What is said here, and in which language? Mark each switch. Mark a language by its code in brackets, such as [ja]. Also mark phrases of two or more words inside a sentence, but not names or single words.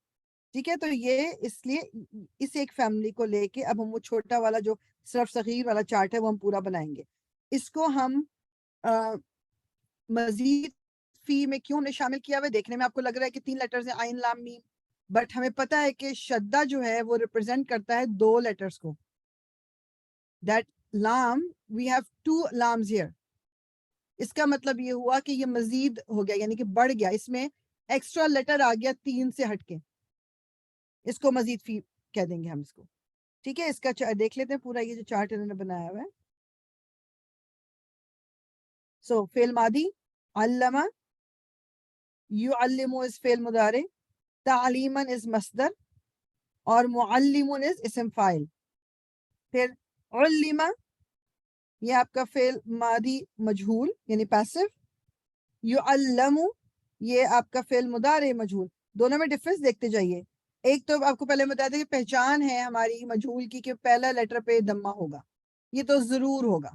[ur] ٹھیک ہے, تو یہ اس لیے اس ایک فیملی کو لے کے اب ہم وہ چھوٹا والا جو صرف صغیر والا چارٹ ہے وہ ہم پورا بنائیں گے. اس کو ہم مزید فی میں کیوں نے شامل کیا ہوا, دیکھنے میں آپ کو لگ رہا ہے کہ 3 لیٹرز ہیں, عین لام میم, بٹ ہمیں پتا ہے کہ شدہ جو ہے وہ ریپرزینٹ کرتا ہے 2 لیٹرز کو. [en] That lam, We have 2 lams here. [ur] اس کا مطلب یہ ہوا کہ یہ مزید ہو گیا, یعنی کہ بڑھ گیا, اس میں ایکسٹرا لیٹر آ گیا 3 سے ہٹ کے, اس کو مزید فی کہہ دیں گے ہم اس کو. ٹھیک ہے, اس کا دیکھ لیتے ہیں پورا یہ جو چارٹ انہوں نے بنایا ہوا ہے. سو فعل ماضی علمہ, یعلم از فعل مضارع, تعلیماً از مصدر, اور معلمون از اسم فاعل. پھر علمہ, یہ آپ کا فعل ماضی مجہول یعنی پیسو. یعلم, یہ آپ کا فعل مضارع مجہول. دونوں میں ڈفرنس دیکھتے جائیے. ایک تو آپ کو پہلے بتا دیں کہ پہچان ہے ہماری مجہول کی کہ پہلا لیٹر پہ دمہ ہوگا, یہ تو ضرور ہوگا.